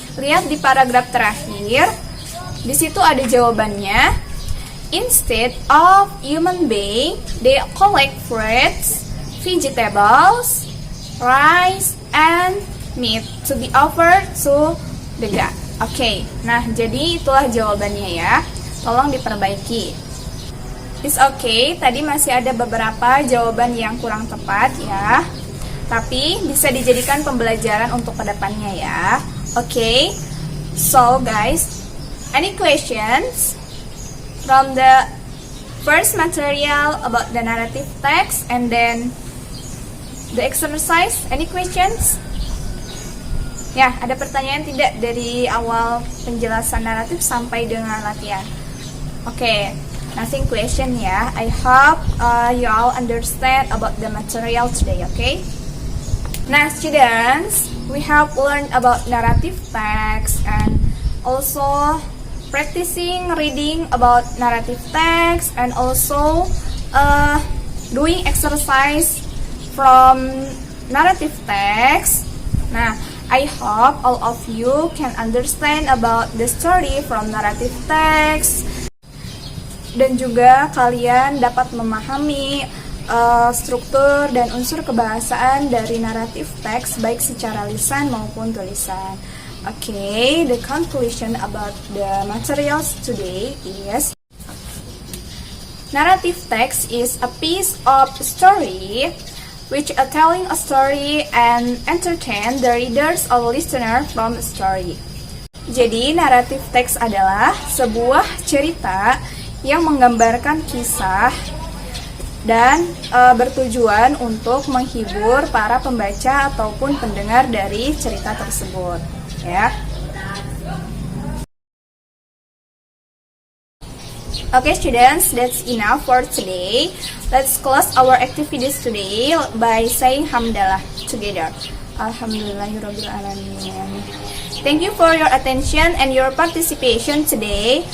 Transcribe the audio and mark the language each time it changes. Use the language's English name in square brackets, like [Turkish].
[Indonesian] Lihat di paragraf terakhir. Di situ ada jawabannya. [English] Instead of human being, they collect fruits, vegetables, rice, and meat to be offered to the god. [Indonesian] Oke, nah jadi itulah jawabannya ya. Tolong diperbaiki. [English] It's okay, [Indonesian] tadi masih ada beberapa jawaban yang kurang tepat ya. Tapi bisa dijadikan pembelajaran untuk kedepannya ya. [English] Okay, so guys, any questions from the first material about the narrative text and then the exercise? Any questions? [Indonesian] Ya, ada pertanyaan tidak dari awal penjelasan naratif sampai dengan latihan? [English] Okay, nothing question ya. I hope you all understand about the material today, okay? Now students, we have learned about narrative text and also practicing reading about narrative text and also doing exercise from narrative text. Nah, I hope all of you can understand about the story from narrative text [Indonesian] dan juga kalian dapat memahami struktur dan unsur kebahasaan dari naratif teks baik secara lisan maupun tulisan. [English] Okay, the conclusion about the materials today is narrative text is a piece of story which are telling a story and entertain the readers or listener from a story. [Indonesian] Jadi naratif teks adalah sebuah cerita yang menggambarkan kisah dan bertujuan untuk menghibur para pembaca ataupun pendengar dari cerita tersebut, ya. [English] Okay, students, that's enough for today. Let's close our activities today by saying Hamdalah together. Alhamdulillahirrabbilalamin. Thank you for your attention and your participation today.